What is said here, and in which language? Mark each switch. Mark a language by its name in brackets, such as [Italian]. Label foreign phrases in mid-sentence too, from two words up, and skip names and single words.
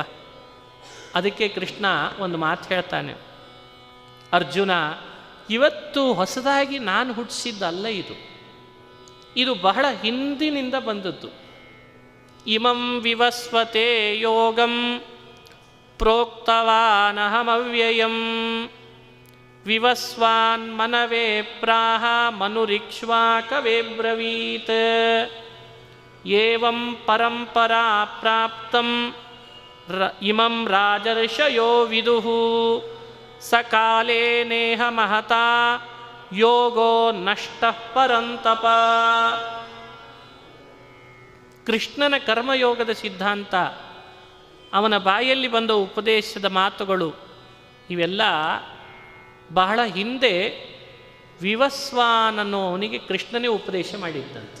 [Kannada] ಅದಕ್ಕೆ ಕೃಷ್ಣ ಒಂದು ಮಾತು ಹೇಳ್ತಾನೆ, ಅರ್ಜುನ, ಇವತ್ತು ಹೊಸದಾಗಿ ನಾನು ಹುಟ್ಟಿಸಿದ್ದಲ್ಲ, ಇದು ಬಹಳ ಹಿಂದಿನಿಂದ ಬಂದದ್ದು. [Sanskrit] ಇಮಂ ವಿವಸ್ವತೆ ಯೋಗಂ ಪ್ರೋಕ್ತವಾನಹಮವ್ಯಯಂ ವಿವಸ್ವಾನ್ ಮನವೇ ಪ್ರಾಹ ಮನುರಿಕ್ಷ್ವಾಕವೇ ಬ್ರವೀತ್ ಏವಂ ಪರಂಪರಾ ಪ್ರಾಪ್ತಂ ಇಮಂ ರಾಜರ್ಷಯೋ ವಿದುಃ ಸಕಾಲೇ ನೇಹ ಮಹತಾ ಯೋಗೋ ನಷ್ಟಃ ಪರಂತಪ. [Kannada] ಕೃಷ್ಣನ ಕರ್ಮಯೋಗದ ಸಿದ್ಧಾಂತ, ಅವನ ಬಾಯಲ್ಲಿ ಬಂದ ಉಪದೇಶದ ಮಾತುಗಳು ಇವೆಲ್ಲ ಬಹಳ ಹಿಂದೆ ವಿವಸ್ವಾನ್ ಅವನಿಗೆ ಕೃಷ್ಣನೇ ಉಪದೇಶ ಮಾಡಿದ್ದಂತೆ.